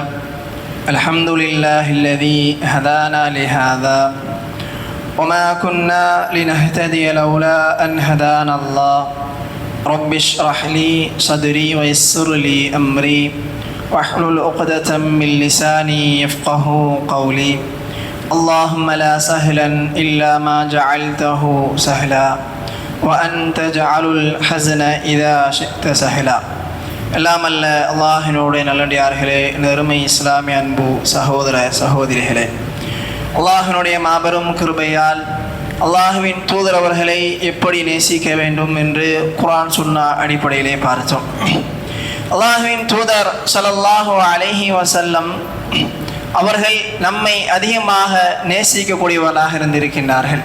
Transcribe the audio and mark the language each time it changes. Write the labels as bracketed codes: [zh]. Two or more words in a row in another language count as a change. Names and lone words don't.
[ar] الحمد لله الذي هدانا لهذا وما كنا لنهتدي لولا أن هدانا الله رب اشرح لي صدري ويسر لي أمري واحلل عقدة من لساني يفقه قولي اللهم لا سهلا إلا ما جعلته سهلا وأنت جعل الحزن إذا شئت سهلا. [ta] எல்லாம் அல்ல அல்லாஹினுடைய நல்லடியார்களே, நெருமை இஸ்லாமிய அன்பு சகோதர சகோதரிகளே, அல்லாஹினுடைய மாபெரும் கிருபையால் அல்லாஹுவின் தூதர் அவர்களை எப்படி நேசிக்க வேண்டும் என்று குர்ஆன் சுன்னா அடிப்படையிலே பார்த்தோம். அல்லாஹுவின் தூதர் [ar] صلى الله عليه وسلم [ta] அவர்கள் நம்மை அதிகமாக நேசிக்கக்கூடியவர்களாக இருந்திருக்கின்றார்கள்.